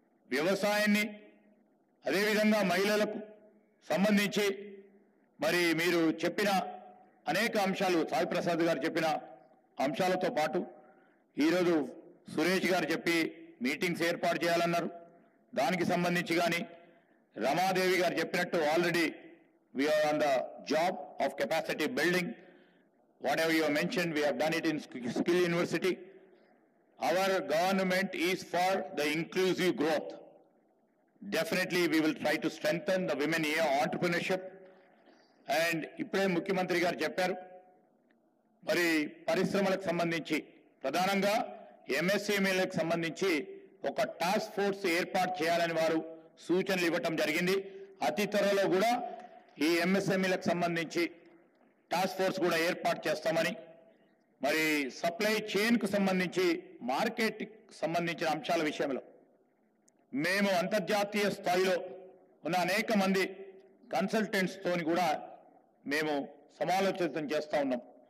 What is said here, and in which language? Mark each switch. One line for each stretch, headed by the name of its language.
Telugu: వ్యవసాయాన్ని అదేవిధంగా మహిళలకు సంబంధించి మరి మీరు చెప్పిన అనేక అంశాలు, సాయి ప్రసాద్ గారు చెప్పిన అంశాలతో పాటు ఈరోజు సురేష్ గారు చెప్పి మీటింగ్స్ ఏర్పాటు చేయాలన్నారు, దానికి సంబంధించి కానీ రమాదేవి గారు చెప్పినట్టు already
English: We are on the job of capacity building. Whatever you mention, we have done it in skill university. Our government is for the inclusive growth. Definitely we will try to strengthen the women entrepreneurship.
Telugu: And ఇప్పుడే ముఖ్యమంత్రి గారు చెప్పారు, మరి పరిశ్రమలకు సంబంధించి ప్రధానంగా ఎంఎస్ఎంఈలకు సంబంధించి ఒక టాస్క్ ఫోర్స్ ఏర్పాటు చేయాలని వారు సూచనలు ఇవ్వటం జరిగింది. అతి త్వరలో కూడా ఈ ఎంఎస్ఎంఈలకు సంబంధించి టాస్క్ ఫోర్స్ కూడా ఏర్పాటు చేస్తామని, మరి సప్లై చైన్కు సంబంధించి మార్కెట్కి సంబంధించిన అంశాల విషయంలో మేము అంతర్జాతీయ స్థాయిలో ఉన్న అనేక మంది కన్సల్టెంట్స్తో కూడా మేము సమాలోచన చేస్తూ ఉన్నాం.